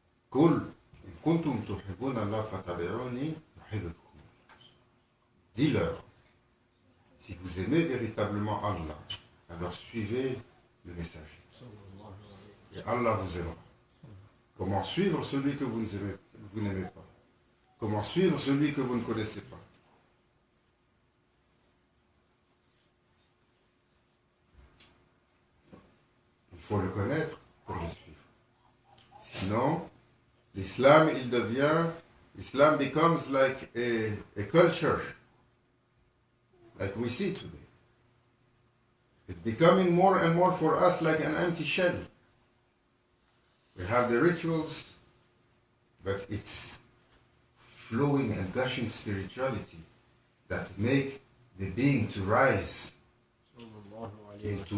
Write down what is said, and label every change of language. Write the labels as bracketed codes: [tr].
[ar] قل إن كنتم تحبون الله فاتبعوني يحببكم. [fr] Dis-leur, si vous aimez véritablement Allah, alors suivez le messager. Et Allah vous aimera. Comment suivre celui que vous n'aimez pas? Comment suivre celui que vous ne connaissez pas? Il faut le connaître pour le suivre. Sinon, l'islam [en] becomes like a culture, like we see today. It's becoming more and more for us like an empty shell. We have the rituals, but it's flowing and gushing spirituality that make the being to rise into